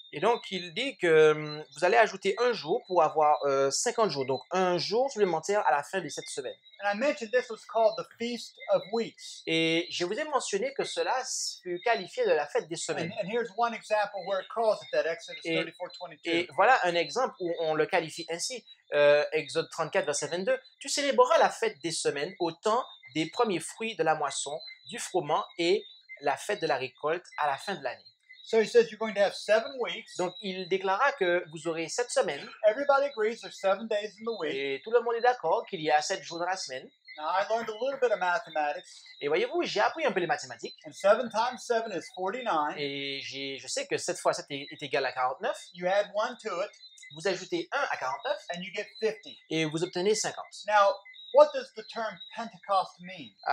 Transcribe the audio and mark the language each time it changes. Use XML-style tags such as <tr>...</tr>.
<fr>Et donc il dit que vous allez ajouter un jour pour avoir 50 jours. Donc un jour supplémentaire à la fin de cette semaine.</fr> <en>And I mentioned this was called the Feast of Weeks.</en> <fr>Et je vous ai mentionné que cela fut qualifié de la fête des semaines.</fr> <en>And here's one example where it calls it that, Exodus 34:22.</en> <fr>Et voilà un exemple où on le qualifie ainsi. Exode 34, verset 22. Tu célébreras la fête des semaines au temps des premiers fruits de la moisson, du froment et la fête de la récolte à la fin de l'année.</fr> <en>So he says you're going to have 7 weeks.</en> <fr>Donc il déclara que vous aurez 7 semaines.</fr> <en>Everybody agrees there's 7 days in the week.</en> <fr>Et tout le monde est d'accord qu'il y a 7 jours dans la semaine.</fr> <en>Now I learned a little bit of mathematics.</en> <fr>Et voyez-vous, j'ai appris un peu les mathématiques.</fr> <en>And 7 times 7 is 49.</en> <fr>Et je sais que 7 fois 7 est égal à 49.</fr> <en>You add 1 to it.</en> <fr>Vous ajoutez 1 à 49</fr> <en>And you get 50.</en> <fr>et vous obtenez 50.</fr> <en>Now, what does the term Pentecost mean?</en>